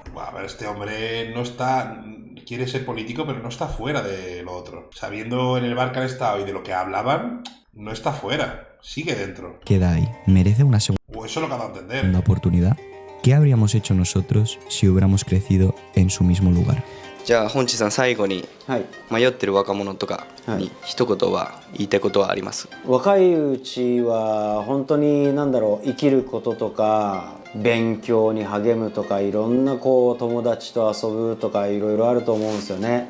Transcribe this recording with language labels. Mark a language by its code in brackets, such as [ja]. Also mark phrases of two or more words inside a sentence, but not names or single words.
[es] A ver, este hombre no está... Quiere ser político, pero no está fuera de lo otro. Sabiendo en el bar que han estado y de lo que hablaban, no está fuera. Sigue dentro. queda ahí. ¿Merece una O eso lo que ha dado a entender. segunda oportunidad? ¿Qué habríamos hecho nosotros si hubiéramos crecido en su mismo lugar? [ja] じゃあ本地さん最後にはい、迷ってる若者とかに一言は言いたいことはあります？若いうちは本当に生きることとか勉強に励むとかいろんな友達と遊ぶとかいろいろあると思うんですよね。